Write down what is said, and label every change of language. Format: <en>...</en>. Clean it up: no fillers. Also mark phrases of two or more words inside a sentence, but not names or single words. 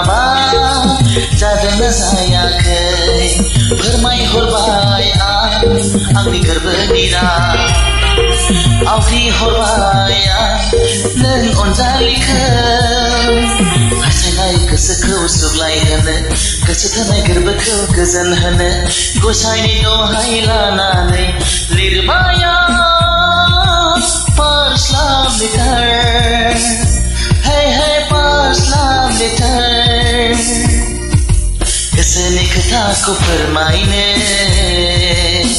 <brx>मा जादोंना जायाखै फोरमायहरबाय आंनि गोरबोनि राव आवग्रिहरबाय नों अनजालिखौ हास्थायनाय गोसोखौ सुग्लायहोनो गोसो थोनाय गोरबोखौ गोजोन होनो गसाइनि दहाय लानानै लिरबाय</brx> <en>First love letter Hey hey first love letter</en> <brx>गोसोनि खोथाखौ फोरमायनो</brx>